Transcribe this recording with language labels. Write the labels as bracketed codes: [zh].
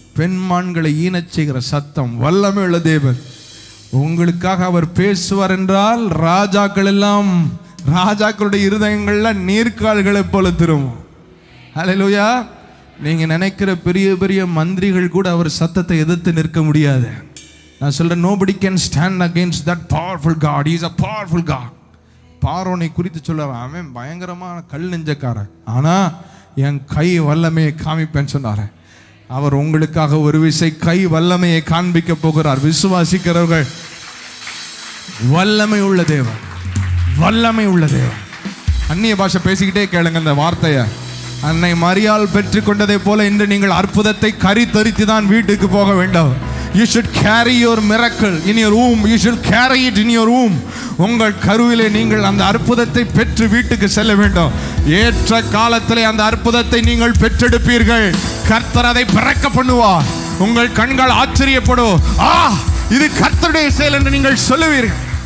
[ta] பெண்மான்களை ஈனச் செய்கிற சத்தம். வல்லமை உள்ள தேவன். உங்களுக்காக அவர் பேசுவார் என்றால் ராஜாக்கள் எல்லாம், ராஜாக்களுடைய இருதயங்கள்ல நீர்க்கால்களை போல திரும்பும். ஹல்லேலூயா. நீங்க நினைக்கிற பெரிய பெரிய மந்திரிகள் கூட அவர் சத்தத்தை எதிர்த்து நிற்க முடியாது. நான் சொல்றேன், [en] nobody can stand against that powerful God. He is a powerful God. [ta] பார்வோனை குறித்து சொல்ல, அவன் பயங்கரமான கல் நெஞ்சக்காரன், ஆனா என் கை வல்லமையை காமிப்பேன்னு சொன்னாரு. அவர் உங்களுக்காக ஒரு விசை கை வல்லமையை காண்பிக்க போகிறார். விசுவாசிக்கிறவர்கள், வல்லமை உள்ள தேவன், வல்லமை உள்ள தேவன். அந்நிய பாஷை பேசிக்கிட்டே கேளுங்க இந்த வார்த்தையை. அன்னை மரியாள் பெற்றுக்கொண்டதை போல இன்று நீங்கள் அற்புதத்தை கரித்தரித்து தான் வீட்டுக்கு போக வேண்டும். [en] You should carry your miracle in your womb. You should carry it in your womb. [ta] உங்கள் கருவிலே நீங்கள் அந்த அற்புதத்தை பெற்று வீட்டுக்கு செல்ல வேண்டும். ஏற்ற காலத்திலே அந்த அற்புதத்தை நீங்கள் பெற்றெடுப்பீர்கள். கர்த்தர் அதை பிறக்க பண்ணுவார். உங்கள் கண்கள் ஆச்சரியப்படும். இது கர்த்தருடைய செயல் என்று நீங்கள் சொல்லுவீர்கள்.